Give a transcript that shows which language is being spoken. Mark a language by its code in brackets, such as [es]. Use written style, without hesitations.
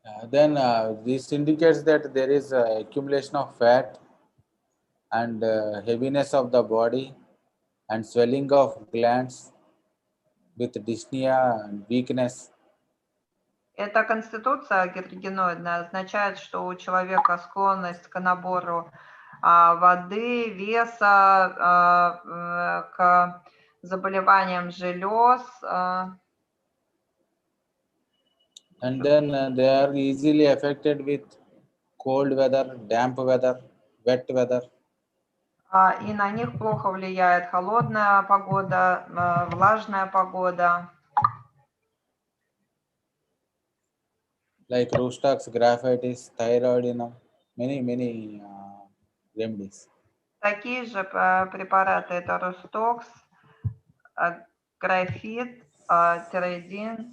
[en] Then this indicates that there is accumulation of fat and heaviness of the body and swelling of glands with dyspnea and weakness. [ru] Эта конституция гидрогеноидная означает, что у человека склонность к набору воды, веса, к заболеваниям желез. [en] And then they are easily affected with cold weather, damp weather, wet weather. [ru] И на них плохо влияет холодная погода, влажная погода. [en] Like Rustax, graphitis, thyroidinum, many remedies. [ru] Такие же препараты это Ростокс, графит, тироидин,